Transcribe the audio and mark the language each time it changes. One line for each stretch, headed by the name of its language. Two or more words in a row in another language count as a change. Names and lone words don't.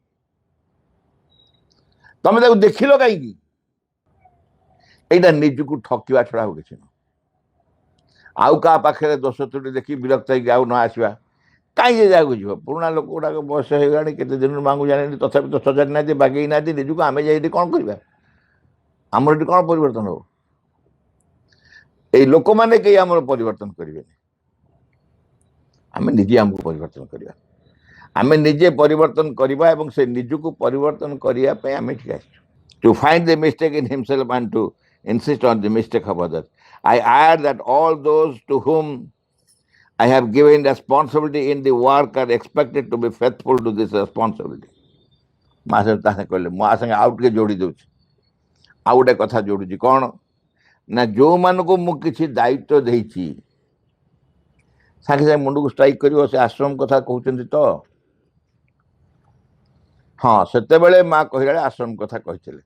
Odia: ତମେ ତାକୁ ଦେଖିଲ କାହିଁକି ଏଇଟା ନିଜକୁ ଠକିବା ଛଡ଼ା ଆଉ କିଛି ନୁହଁ ଆଉ କାହା ପାଖରେ ଦୋଷ ତ୍ରୁଟି ଦେଖି ବିରକ୍ତ ହେଇକି ଆଉ ନ ଆସିବା କାହିଁକି ଯାହାକୁ ଯିବ ପୁରୁଣା ଲୋକ ଗୁଡ଼ାକ ବୟସ ହେଇଗଲାଣି କେତେ ଦିନରୁ ମାଆଙ୍କୁ ଜାଣିନି ତଥାପି ତ ସଜାଡ଼ି ନାହାନ୍ତି ବାଗେଇ ନାହାନ୍ତି ନିଜକୁ ଆମେ ଯାଇ ଏଠି କ'ଣ କରିବା ଆମର ଏଠି କ'ଣ ପରିବର୍ତ୍ତନ ହେବ ଏଇ ଲୋକମାନେ କେହି ଆମର ପରିବର୍ତ୍ତନ କରିବେନି ଆମେ ନିଜେ ଆମକୁ ପରିବର୍ତ୍ତନ କରିବା ଆମେ ନିଜେ ପରିବର୍ତ୍ତନ କରିବା ଏବଂ ସେ ନିଜକୁ ପରିବର୍ତ୍ତନ କରିବା ପାଇଁ ଆମେ ଏଠିକି ଆସିଛୁ
English: to find the mistake in himself and to insist on the mistake of others. I add that all those to whom I have given responsibility in the work and expected to be faithful to this responsibility.
Odia: ମା ସାଙ୍ଗେ ତା ସାଙ୍ଗେ କହିଲେ, ମୁଁ ଆ ସାଙ୍ଗେ ଆଉ ଟିକେ ଯୋଡ଼ି ଦେଉଛି, ଆଉ ଗୋଟେ କଥା ଯୋଡୁଛି। କ'ଣ ନା, ଯୋଉମାନଙ୍କୁ ମୁଁ କିଛି ଦାୟିତ୍ୱ ଦେଇଛି, ସାଙ୍ଗେ ସାଙ୍ଗେ ମୁଣ୍ଡକୁ ଷ୍ଟ୍ରାଇକ୍ କରିବ, ସେ ଆଶ୍ରମ କଥା କହୁଛନ୍ତି ତ? ହଁ, ସେତେବେଳେ ମା କହିଲା ଆଶ୍ରମ କଥା କହିଥିଲେ।